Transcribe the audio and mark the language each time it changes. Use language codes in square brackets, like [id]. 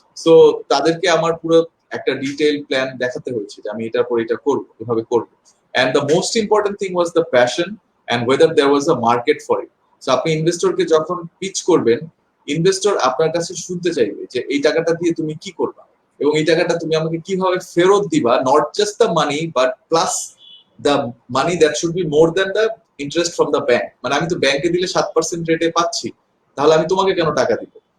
[bn] So তাদেরকে আমার পুরো একটা ডিটেইল প্ল্যান দেখাতে হয়েছে যে আমি এটার পর এটা করব, এভাবে করব। [en] and the most important thing was the passion and whether there was a market for it. [bn] So আপনি ইনভেস্টরকে যখন পিচ করবেন, ইনভেস্টর আপনার কাছে শুনতে চাইবে যে এই টাকাটা দিয়ে তুমি কি করবা, এবং এই টাকাটা তুমি আমাকে কিভাবে ফেরত দিবা, [en] Not just the money but plus the money that should be more than the interest from the bank. [bn] মানে আমি তো ব্যাংকে দিলে 7% রেটে পাচ্ছি, তাহলে আমি তোমাকে কেন টাকা দিব?